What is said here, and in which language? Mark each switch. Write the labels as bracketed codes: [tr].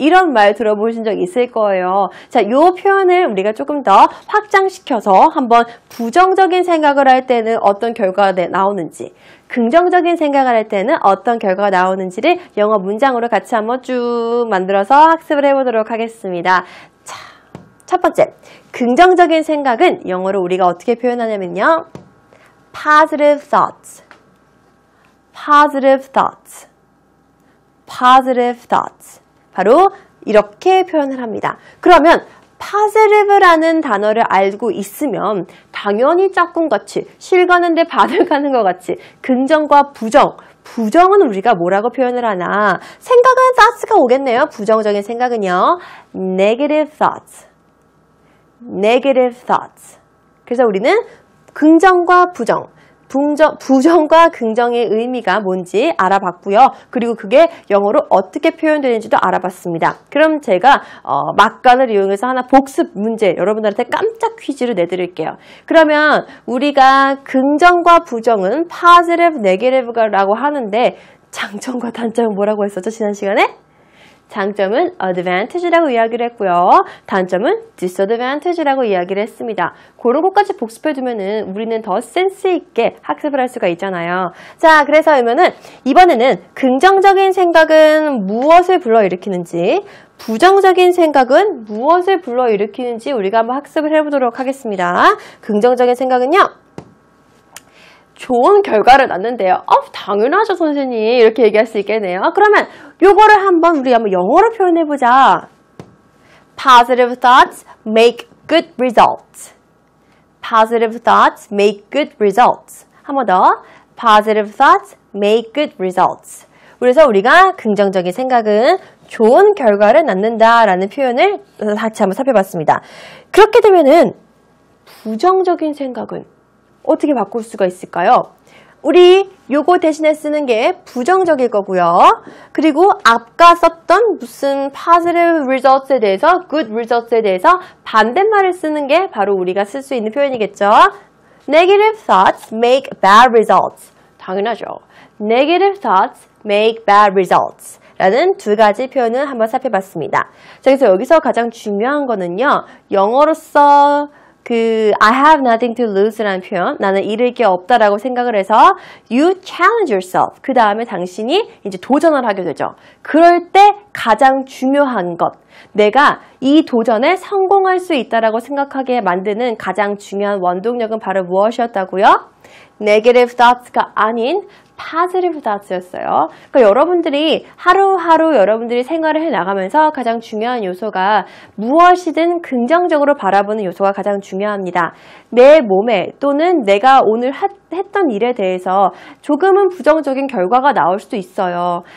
[ko] 이런 말 들어보신 적 있을 거예요. 자, 이 표현을 우리가 조금 더 확장시켜서 한번 부정적인 생각을 할 때는 어떤 결과가 나오는지, 긍정적인 생각을 할 때는 어떤 결과가 나오는지를 영어 문장으로 같이 한번 쭉 만들어서 학습을 해보도록 하겠습니다. 자, 첫 번째, 긍정적인 생각은 영어로 우리가 어떻게 표현하냐면요. [en] positive thoughts, positive thoughts, positive thoughts. [ko] 바로 이렇게 표현을 합니다. 그러면 positive라는 단어를 알고 있으면 당연히 짝꿍같이 실가는데 바늘 가는 것 같이 긍정과 부정은 우리가 뭐라고 표현을 하나? 생각은 thoughts가 오겠네요. 부정적인 생각은요. [en] negative thoughts, negative thoughts. [ko] 그래서 우리는 긍정과 부정과 긍정의 의미가 뭔지 알아봤고요. 그리고 그게 영어로 어떻게 표현되는지도 알아봤습니다. 그럼 제가 막간을 이용해서 하나 복습 문제 여러분들한테 깜짝 퀴즈를 내드릴게요. 그러면 우리가 긍정과 부정은 positive, negative라고 하는데 장점과 단점은 뭐라고 했었죠? 지난 시간에? 장점은 advantage라고 이야기를 했고요. 단점은 disadvantage라고 이야기를 했습니다. 그런 것까지 복습해두면은 우리는 더 센스 있게 학습을 할 수가 있잖아요. 자, 그래서 그러면은 이번에는 긍정적인 생각은 무엇을 불러일으키는지, 부정적인 생각은 무엇을 불러일으키는지 우리가 한번 학습을 해보도록 하겠습니다. 긍정적인 생각은요, 좋은 결과를 낳는데요. 당연하죠, 선생님. 이렇게 얘기할 수 있겠네요. 그러면 요거를 한번 우리 한번 영어로 표현해보자. [en] Positive thoughts make good results. Positive thoughts make good results. [ko] 한 번 더. [en] Positive thoughts make good results. [ko] 그래서 우리가 긍정적인 생각은 좋은 결과를 낳는다라는 표현을 같이 한번 살펴봤습니다. 그렇게 되면은 부정적인 생각은 어떻게 바꿀 수가 있을까요? 우리 요거 대신에 쓰는 게 부정적일 거고요. 그리고 아까 썼던 무슨 positive results에 대해서 good results에 대해서 반대말을 쓰는 게 바로 우리가 쓸 수 있는 표현이겠죠. [en] Negative thoughts make bad results. [ko] 당연하죠. [en] Negative thoughts make bad results. [ko] 라는 두 가지 표현을 한번 살펴봤습니다. 자, 그래서 여기서 가장 중요한 거는요. 영어로서 [en] I have nothing to lose [ko] 라는 표현, 나는 잃을 게 없다라고 생각을 해서 [en] you challenge yourself. [ko] 그 다음에 당신이 이제 도전을 하게 되죠. 그럴 때 가장 중요한 것, 내가 이 도전에 성공할 수 있다라고 생각하게 만드는 가장 중요한 원동력은 바로 무엇이었다고요? Negative thoughts가 아닌 positive thoughts였어요. 그러니까 여러분들이 하루하루 여러분들이 생활을 해나가면서 가장 중요한 요소가 무엇이든 긍정적으로 바라보는 요소가 가장 중요합니다. 내 몸에 또는 내가 오늘 했던 일에 대해서 조금은 부정적인 결과가 나올 수도 있어요.